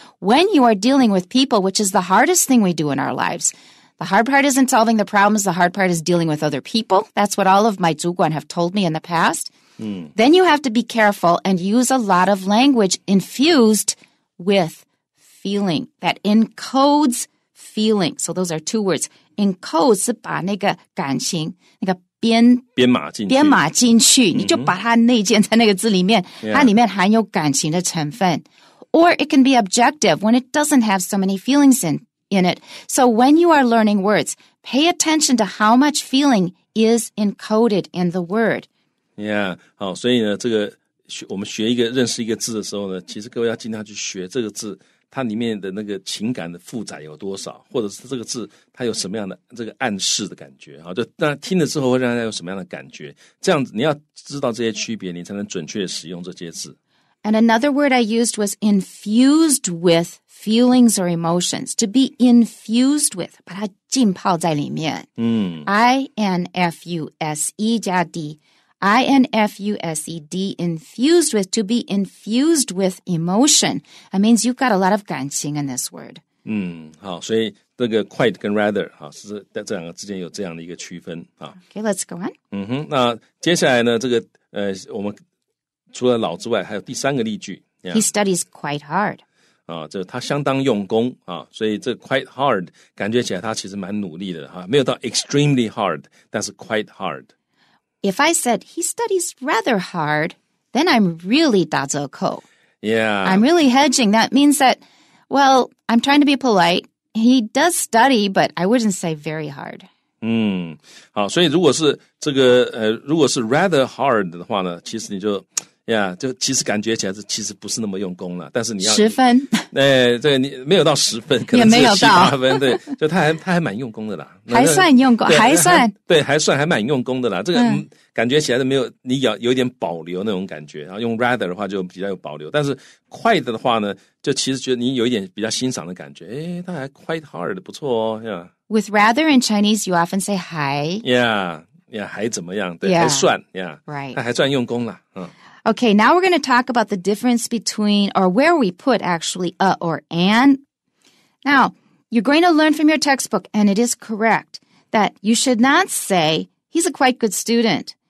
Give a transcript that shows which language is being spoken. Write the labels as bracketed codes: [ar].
[en] When you are dealing with people, which is the hardest thing we do in our lives, the hard part isn't solving the problems. The hard part is dealing with other people. That's what all of my 主管 have told me in the past. Then you have to be careful and use a lot of language infused with feeling that encodes feeling. So those are two words. [zh] Encode 是把那个感情那个编码进去，你就把它内建在那个字里面，它里面含有感情的成分。 [en] Or it can be objective when it doesn't have so many feelings in it. So when you are learning words, pay attention to how much feeling is encoded in the word. Yeah. [zh] 好，所以呢，这个我们认识一个字的时候呢，其实各位要尽量去学这个字。它里面的那个情感的负载有多少，或者是这个字它有什么样的这个暗示的感觉啊？就当然听了之后会让大家有什么样的感觉？这样子你要知道这些区别，你才能准确的使用这些字。 [en] And another word I used was infused with feelings or emotions. To be infused with, [zh] 把它浸泡在里面。 [en] infuse 加 d。infused infused with, to be infused with emotion. That means you've got a lot of 感情 in this word. [zh] 好，所以这个 quite 跟 rather 是在这两个之间有这样的一个区分啊。 [en] Okay, let's go on. [zh] 那接下来呢，这个我们除了老之外，还有第三个例句。 [en] He studies quite hard. [zh] 这他相当用功啊，所以这 [en] quite hard [zh] 感觉起来他其实蛮努力的没有到 [en] extremely hard， [zh] 但是 quite hard。If [en] I said he studies rather hard, then I'm really [zh] 打折扣. [en] Yeah. I'm really hedging. That means that, well, I'm trying to be polite. He does study, but I wouldn't say very hard. [zh] 好，所以如果是这个如果是 rather hard 的话呢，其实你就呀，就其实感觉起来是其实不是那么用功了，但是你要 10分，这个你没有到10分，可能只有7、8分，对，就他还蛮用功的啦，还算用功，还算对，还蛮用功的啦。这个感觉起来是没有你有一点保留那种感觉，然后用 rather 的话就比较有保留，但是 quite 的话呢，就其实觉得你有一点比较欣赏的感觉，诶，他还 [en] quite hard [zh] 不错哦 [en] ，With rather in Chinese, you often say 还， yeah， [zh] 还怎么样？对，还算 [en] ，right， [zh] 他还算用功啦 [en] Okay, now we're going to talk about the difference between, or where we put actually a or an. Now, you're going to learn from your textbook, and it is correct, that you should not say, he's a quite good student.